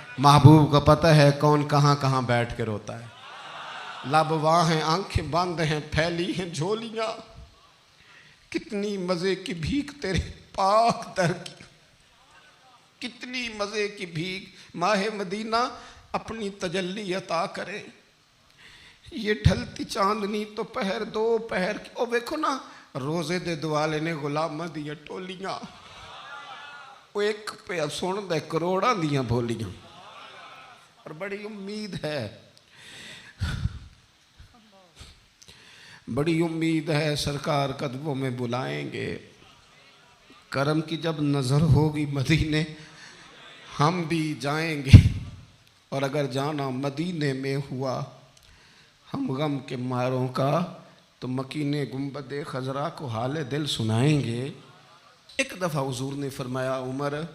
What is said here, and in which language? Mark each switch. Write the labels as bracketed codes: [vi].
[ur] محبوب کو پتہ ہے کون کہاں کہاں بیٹھ کے روتا ہے. لب واہ ہیں, آنکھیں بند ہیں, پھیلی ہیں جھولیاں. کتنی مزے کی بھیک تیرے پاک در کی, کتنی مزے کی بھیک. ماہ مدینہ اپنی تجلی عطا کرے. یہ ڈھلتی چاندنی تو پہر دو پہر کی. [pa] او ویکھو نا روزے دے دوالے نے غلامہ دیا ٹولیاں. وہ ایک پہ سن دے کروڑاں دیاں بولیاں، [ur] اور بڑی امید ہے، بڑی امید ہے سرکار قدموں میں بلائیں گے۔ کرم کی جب نظر ہوگی مدینے ہم بھی جائیں گے، اور اگر جانا مدینے میں ہوا ہم غم کے ماروں کا تو مکین گنبد خضرا کو حال دل سنائیں گے۔ ایک دفعہ حضور نے فرمایا عمر،